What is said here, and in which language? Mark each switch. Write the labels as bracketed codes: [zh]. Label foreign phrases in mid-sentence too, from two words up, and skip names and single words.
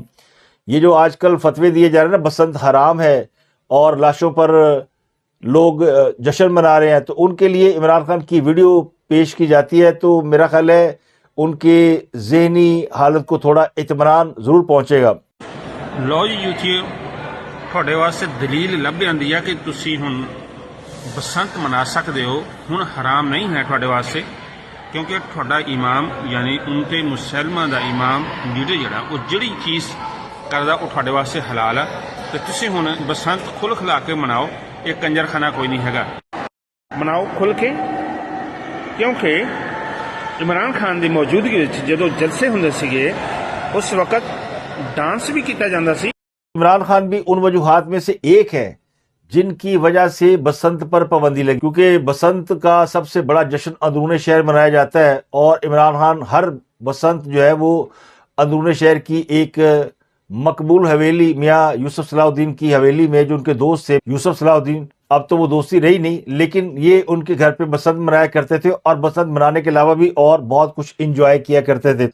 [ur] یہ جو آج کل فتوے دیے جا رہے ہیں نا بسنت حرام ہے اور لاشوں پر لوگ جشن منا رہے ہیں، تو ان کے لیے عمران خان کی ویڈیو پیش کی جاتی ہے، تو میرا خیال ہے ان کے ذہنی حالت کو تھوڑا اطمینان ضرور پہنچے گا۔ [pa] ਲਓ ਜੀ ਯੂਥੀਓ, ਤੁਹਾਡੇ ਵਾਸਤੇ ਦਲੀਲ ਲੱਭ ਆਂਦੀ ਆ ਕਿ ਤੁਸੀਂ ਹੁਣ ਬਸੰਤ ਮਨਾ ਸਕਦੇ ਹੋ। ਹੁਣ ਹਰਾਮ ਨਹੀਂ ਹੈ ਤੁਹਾਡੇ ਵਾਸਤੇ, ਕਿਉਂਕਿ ਤੁਹਾਡਾ ਇਮਾਮ ਯਾਨੀ ਉਨਤੇ ਮੁਸਲਮਾਨਾਂ ਦਾ ਇਮਾਮ ਲੀਡਰ ਜਿਹੜਾ ਉਹ ਜਿਹੜੀ ਚੀਜ਼ ਕਰਦਾ ਉਹ ਤੁਹਾਡੇ ਵਾਸਤੇ ਹਲਾਲ ਆ, ਤੇ ਤੁਸੀਂ ਹੁਣ ਬਸੰਤ ਖੁੱਲ੍ਹ ਖਿਲਾ ਕੇ ਮਨਾਓ। ਇਹ ਕੰਜਰਖਾਨਾ ਕੋਈ ਨਹੀਂ ਹੈਗਾ, ਮਨਾਓ ਖੁੱਲ੍ਹ ਕੇ। ਕਿਉਂਕਿ ਇਮਰਾਨ ਖਾਨ ਦੀ ਮੌਜੂਦਗੀ ਵਿੱਚ ਜਦੋਂ ਜਲਸੇ ਹੁੰਦੇ ਸੀਗੇ ਉਸ ਵਕਤ ڈانس بھی کیتا جاندہ سی۔ [ur] عمران خان بھی ان وجوہات میں سے ایک ہے جن کی وجہ سے بسنت پر پابندی لگی، کیونکہ بسنت کا سب سے بڑا جشن اندرون شہر منایا جاتا ہے، اور عمران خان ہر بسنت جو ہے وہ اندرون شہر کی ایک مقبول حویلی میاں یوسف صلاح الدین کی حویلی میں، جو ان کے دوست تھے یوسف صلاح الدین، اب تو وہ دوستی رہی نہیں، لیکن یہ ان کے گھر پہ بسنت منایا کرتے تھے، اور بسنت منانے کے علاوہ بھی اور بہت کچھ انجوائے کیا کرتے تھے۔